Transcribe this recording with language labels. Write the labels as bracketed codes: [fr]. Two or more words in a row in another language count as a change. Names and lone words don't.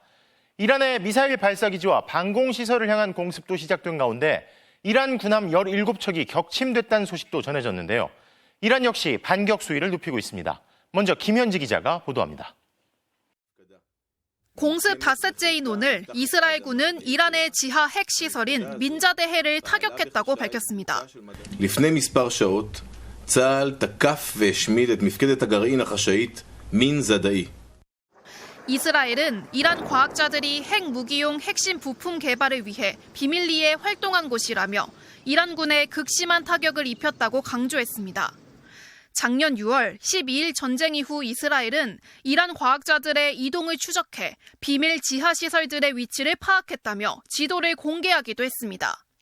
[ko] 이란의 미사일 발사기지와 방공시설을 향한 공습도 시작된 가운데 이란 군함 17척이 격침됐다는 소식도 전해졌는데요. 이란 역시 반격 수위를 높이고 있습니다. 먼저 김현지 기자가 보도합니다. 공습 닷새째인 오늘 이스라엘군은 이란의 지하 핵시설인 민자대해를 타격했다고 밝혔습니다. [he] לפני מספר שעות צה"ל תקף והשמיד את מפקדת הגרעין החשאית מן זדאי. [ko] 이스라엘은 이란 과학자들이 핵무기용 핵심 부품 개발을 위해 비밀리에 활동한 곳이라며 이란군에 극심한 타격을 입혔다고 강조했습니다. 작년 6월 12일 전쟁 이후 이스라엘은 이란 과학자들의 이동을 추적해 비밀 지하시설들의 위치를 파악했다며 지도를 공개하기도 했습니다.